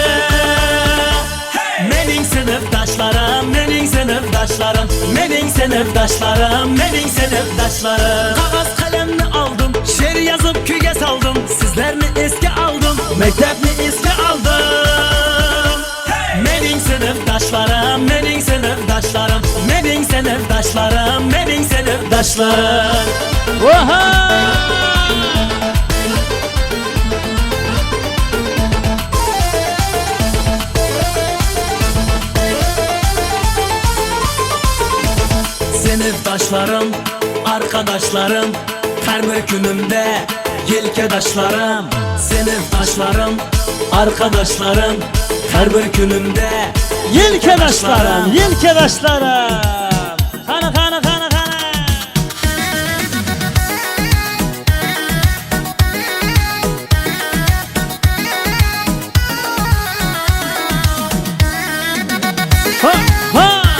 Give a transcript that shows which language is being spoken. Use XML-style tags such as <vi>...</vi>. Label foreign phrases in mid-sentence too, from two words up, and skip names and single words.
<uz>Mening sinfdoshlarim, mening sinfdoshlarim, mening sinfdoshlarim, mening sinfdoshlarim. Qog'oz qalamni oldim, she'r yozib kuyga soldim, sizlarni esga oldim, maktabni esga oldim. Mening sinfdoshlarim, mening sinfdoshlarim, mening sinfdoshlarim, mening sinfdoshlarim. Oha!</uz> <tr>Sinfdoshlarim, arkadaşlarım, her bir günümde yelkedaşlarım. Sinfdoshlarim, arkadaşlarım, her bir günümde Yelkedaşlarım, yelkedaşlarım.</tr> <uz>Qani qani qani qani. Ha ha.</uz>